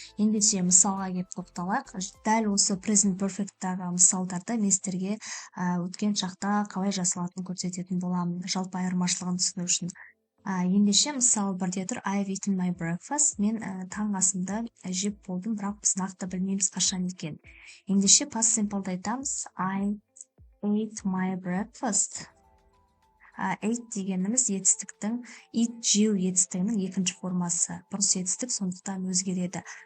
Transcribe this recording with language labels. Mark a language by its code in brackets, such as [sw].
[kk] Ендеше мысалға келіп тоқталайық. Дәл осы present perfect'тағы мысалдарда мен сіздерге өткен шақта қалай жасалатынын көрсететін боламын, жалпы айырмашылығын түсіну үшін. Ендеше мысалы бірде тұр [en] I've eaten my breakfast. [kk] Мен таң асымды жеп болдым, бірақ біз нақты білмейміз қашан екен. Ендеше past simple'да айтамыз [en] I ate my breakfast. [kk] Ate дегеніміз етістіктің, eat жеу етістігінің екінші формасы. Бұрыс етістік сондықтан өзгереді.